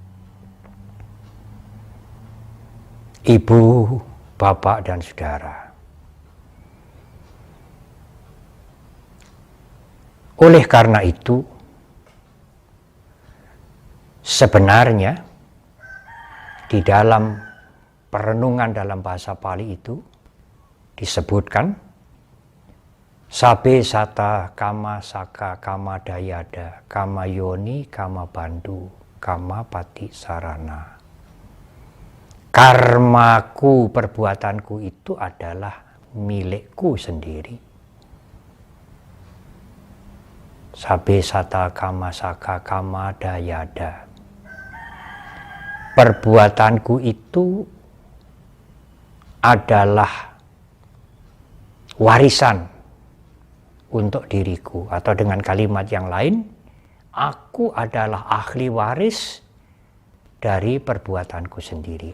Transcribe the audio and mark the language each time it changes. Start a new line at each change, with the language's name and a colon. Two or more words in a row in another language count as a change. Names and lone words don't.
Indonesian: Ibu, Bapak, dan Saudara, oleh karena itu, sebenarnya di dalam perenungan dalam bahasa Pali itu disebutkan
Pali: Sabe sata kama saka kama dayada kama yoni kama bandu kama pati sarana.
Indonesian: Karmaku, perbuatanku itu adalah milikku sendiri.
Pali: Sabe sata kama saka kama dayada.
Indonesian: Perbuatanku itu adalah warisan untuk diriku, atau dengan kalimat yang lain, aku adalah ahli waris dari perbuatanku sendiri.